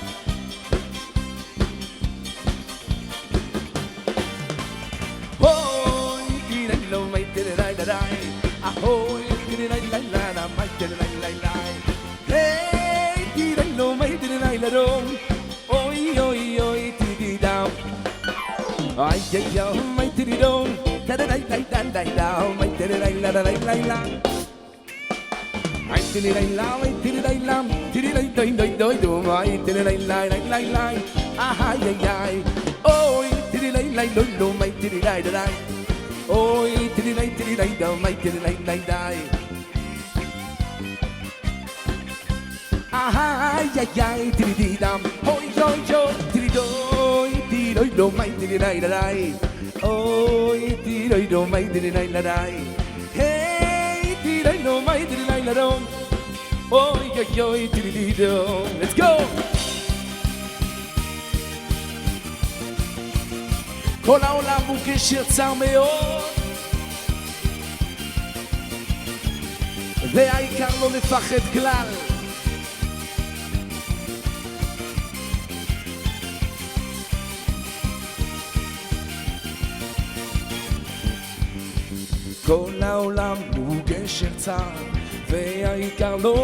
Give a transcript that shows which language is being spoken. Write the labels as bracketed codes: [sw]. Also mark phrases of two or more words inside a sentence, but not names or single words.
[en] Ahoy! Tira-lo, may tira-rai-rai. Ahoy! Tira-rai-rai-rai, may tira-rai-rai-rai. Hey! Tira-lo, may tira-rai-rai-rai. Oy, oy, oy, tiri-dam. Ay, ay, ay, may tiri-dam. Ta-da-rai-rai-rai-rai-rai, may tira-rai-rai-rai-rai. Ay, tiri-rai-lam, ay, tiri-rai-lam, tiri-rai-doi-doi-doi-dum, ay, tiri-rai-lai-lai-lai-lai, ay, ay, ay, oy, tiri-rai-lai-lum, ay, tiri-rai-rai, oy, tiri-rai-tiri-rai-dum, ay, tiri-rai-lai-lai, ay, ay, ay, tiri-di-dam, oy, oy, oy, tiri-doi, tiri-doi-dum, ay, tiri-rai-rai, oy, tiri-doi-dum, ay, tiri-rai-lai, hey, tiri-doi-dum, ay, tiri-rai-lai-dum. Oy, oy, oy, tiri-di-do. Let's go! [he] כל העולם הוא קשר צר מאוד, והעיקר לא לפחד כלל. כל העולם הוא גשר צר, והעיקר לא